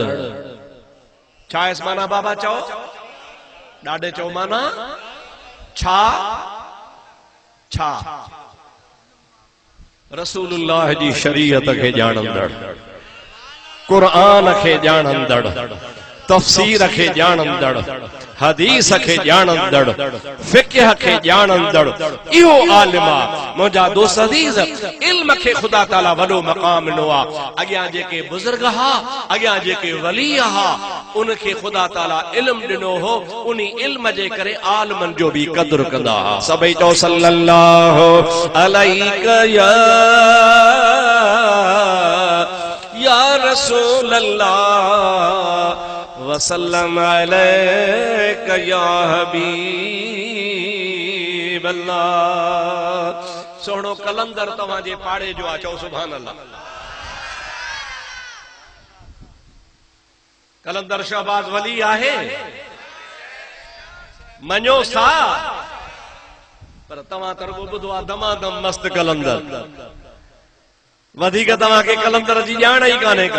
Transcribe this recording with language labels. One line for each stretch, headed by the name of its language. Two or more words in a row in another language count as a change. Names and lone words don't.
Sindhi: छा इस माना बाबा चओ ॾाढे चओ माना छा छा रसूलुल्लाह जी शरीयत खे ॼाणंदड़, क़ुरान खे ॼाणंदड़, तफ़सीर खे ॼाणंदड़, हदीस खे ॼाणंदड़, फ़िक़्ह खे ॼाणंदड़, इहो आलिम आहे। मुंहिंजा दोस्त अज़ीज़, इल्म खे ख़ुदा ताला वॾो मक़ाम ॾिनो आहे। अॻियां जेके बुज़ुर्ग हा, अॻियां जेके वली हा, उनखे ख़ुदा ताला इल्म ॾिनो हो, उन इल्म जे करे आलिमनि जो बि क़दुरु कंदा हुआ।
Arabic: सभई चओ صلى الله عليه يا رسول الله وسلم عليك يا حبيب الله.
Sindhi: सोहणो कलंदर तव्हांजे पाड़े जो आहे, चओ
Arabic: سبحان الله.
Sindhi: कलंदर शहबाज वली आहे, मञो सा, पर तव्हां त रुॻो ॿुधो आहे दमादम मस्त कलंदर, वधीक तव्हांखे कलंदर जी ॼाण ई कान्हे का।